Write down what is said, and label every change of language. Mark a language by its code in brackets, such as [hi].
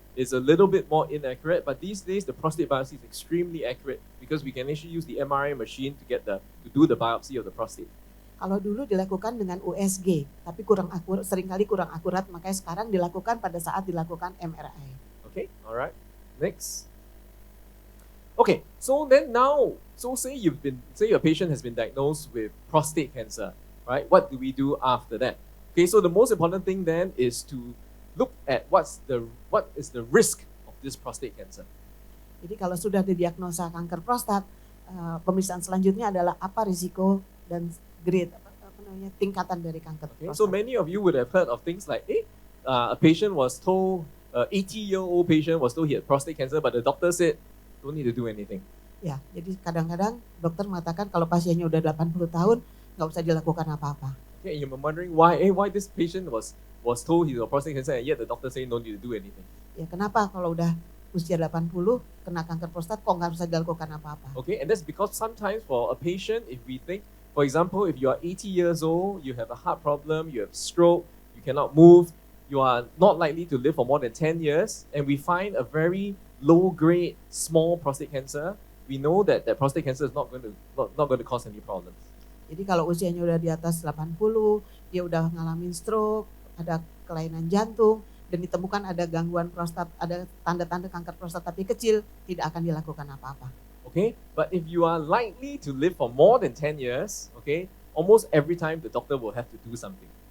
[en] It's a little bit more inaccurate, but these days the prostate biopsy is extremely accurate because we can actually use the MRI machine to do the biopsy of the prostate. [id] Kalau dulu dilakukan dengan USG, tapi seringkali kurang akurat, makanya sekarang dilakukan pada saat dilakukan MRI. [en] Okay, all right. Next. Okay, so then now, say your patient has been diagnosed with prostate cancer, right? What do we do after that? Okay, so the most important thing then is to look at what is the risk of this prostate cancer. [id] Jadi kalau sudah didiagnosa kanker prostat, pemeriksaan selanjutnya adalah apa risiko dan grade, tingkatan dari kanker [en] Okay, [id] prostat. [en] so many of you would have heard of things like, a patient was told, 80-year-old patient was told he had prostate cancer, but the doctor said, don't need to do anything. [id] Ya, jadi kadang-kadang dokter mengatakan kalau pasiennya udah 80 tahun, nggak usah dilakukan apa-apa. [en] Okay, and you're wondering why this patient was told he had prostate cancer and yet the doctor saying don't need to do anything. [id] Ya, kenapa kalau udah usia 80 kena kanker prostat kok nggak usah dilakukan apa-apa? [en] Okay, and that's because sometimes for a patient, if we think, for example, if you are 80 years old, you have a heart problem, you have stroke, you cannot move, you are not likely to live for more than 10 years, and we find a very low-grade, small prostate cancer, we know that prostate cancer is not going to cause any problems. [id] Jadi kalau usianya udah di atas 80, dia udah ngalamin stroke, ada kelainan jantung, dan ditemukan ada gangguan prostat, ada tanda-tanda kanker prostat tapi kecil, tidak akan dilakukan apa-apa. [en] Okay, but if you are likely to live for more than 10 years, okay, almost every time the doctor will have to do something.